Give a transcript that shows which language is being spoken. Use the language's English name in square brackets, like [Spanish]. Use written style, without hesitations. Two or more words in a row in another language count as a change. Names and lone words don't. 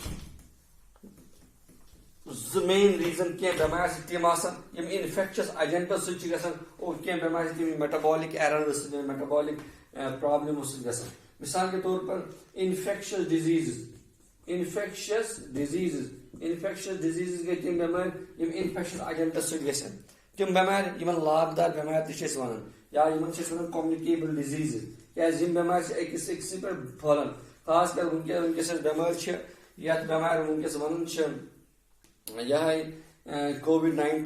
[Kashmiri] زٕ مین ریٖزن کینٛہہ بٮ۪مارِ چھِ تِم آسان یِم [English] infectious agents [Kashmiri] سۭتۍ چھِ گژھان اور کینٛہہ بٮ۪مارِ چھِ تِم [English] metabolic errors [Kashmiri] سۭتۍ [English] metabolic problems [Kashmiri] سۭتۍ گژھان [Urdu] مثال کے طور پر [English] infectious diseases [Kashmiri] گٔے تِم بٮ۪مارِ یِم [English] infectious agents [Kashmiri] سۭتۍ گژھن تِم بٮ۪مارِ یِمن لاگدار بٮ۪مارِ تہِ چھِ أسۍ وَنان یا یِمن چھِ أسۍ وَنان [English] communicable diseases [Kashmiri] کیازِ یِم بٮ۪مارِ چھِ أکِس أکسٕے پٮ۪ٹھ پھٔہلان خاص کر وٕنکیٚس یۄس بٮ۪مٲرۍ چھِ یتھ بٮ۪مارِ وٕنکیٚس وَنان چھِ یِہے COVID-19